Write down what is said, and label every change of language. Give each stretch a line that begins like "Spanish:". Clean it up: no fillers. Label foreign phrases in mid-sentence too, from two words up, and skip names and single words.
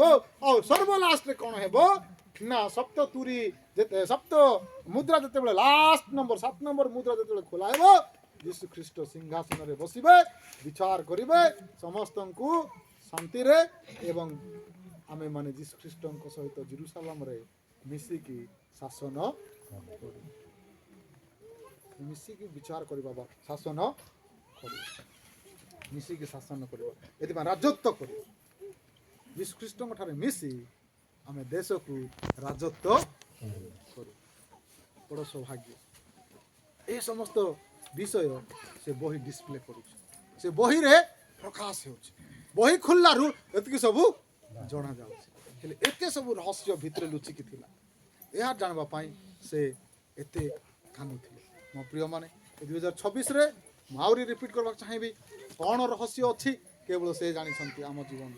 Odia: ଆଉ ସର୍ବଲାଷ୍ଟରେ କ'ଣ ହେବ ନା, ସପ୍ତ ତୁରୀ ସପ୍ତ ମୁଦ୍ରା ଯେତେବେଳେ ଲାଷ୍ଟ ନମ୍ବର 7 ନମ୍ବର ମୁଦ୍ରା ଯେତେବେଳେ ଖୋଲା ହେବ, ଯୀଶୁ ଖ୍ରୀଷ୍ଟ ସିଂହାସନରେ ବସିବେ, ବିଚାର କରିବେ ସମସ୍ତଙ୍କୁ ଶାନ୍ତିରେ, ଏବଂ ଆମେମାନେ ଯୀଶୁ ଖ୍ରୀଷ୍ଟଙ୍କ ସହିତ ଜେରୁସାଲେମରେ ମିଶିକି ଶାସନ କରିବୁ, ମିଶିକି ବିଚାର କରିବା ବା ଶାସନ କରିବୁ, ମିଶିକି ଶାସନ କରିବା, ଏଥିପାଇଁ ରାଜତ୍ୱ କରିବୁ। ଯୀଶୁ ଖ୍ରୀଷ୍ଟଙ୍କ ଠାରେ ମିଶି ଆମେ ଦେଶକୁ ରାଜତ୍ୱ କରୁ। ବଡ଼ ସୌଭାଗ୍ୟ। ଏହି ସମସ୍ତ ବିଷୟ ସେ ବହି ଡିସପ୍ଲେ କରୁଛି, ସେ ବହିରେ ପ୍ରକାଶ ହେଉଛି। ବହି ଖୋଲିଲାରୁ ଏତିକି ସବୁ ଜଣାଯାଉଛି। ହେଲେ ଏତେ ସବୁ ରହସ୍ୟ ଭିତରେ ଲୁଚିକି ଥିଲା। ଏହା ଜାଣିବା ପାଇଁ ସେ ଏତେ କାନ୍ଦୁଥିଲେ। ମୋ ପ୍ରିୟମାନେ, ଏ 2026ରେ ମୁଁ ଆହୁରି ରିପିଟ୍ କରିବାକୁ ଚାହିଁବି, କ'ଣ ରହସ୍ୟ ଅଛି କେବଳ ସେ ଜାଣିଛନ୍ତି ଆମ ଜୀବନରେ।